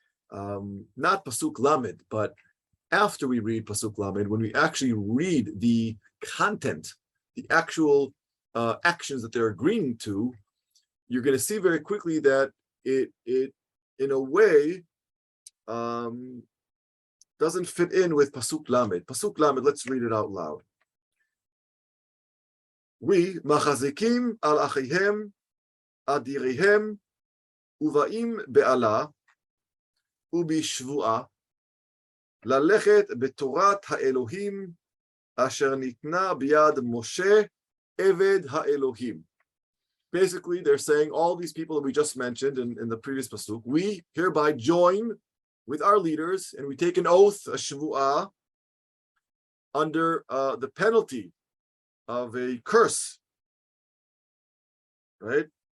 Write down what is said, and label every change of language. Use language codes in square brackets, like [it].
[en] Not Pasuk Lamed, but after we read Pasuk Lamed, when we actually read the content, the actual actions that they're agreeing to, you're going to see very quickly that it in a way doesn't fit in with Pasuk Lamed. Pasuk Lamed, let's read it out loud. [he] We machazikim al achihem adirihem uvaim be'ala ubishvu'a ללכת בתורת האלוהים אשר ניתנה ביד משה עבד האלוהים. [en] Basically, they're saying all these people that we just mentioned in the previous pasuk, we hereby join with our leaders and we take an oath, a shvu'ah, under the penalty of a curse, right?